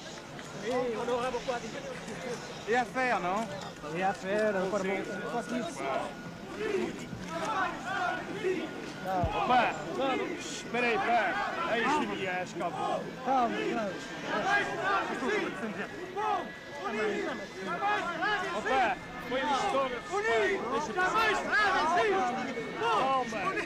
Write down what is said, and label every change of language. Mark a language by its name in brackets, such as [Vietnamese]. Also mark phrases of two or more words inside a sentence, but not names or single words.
[French] Et on aura beaucoup à dire. Et à faire, non? Et à faire, [Portuguese] Opa, espera aí, pá. Aí sim, escapa. Calma, Opa, põe o estômago. Deixa mais. Calma.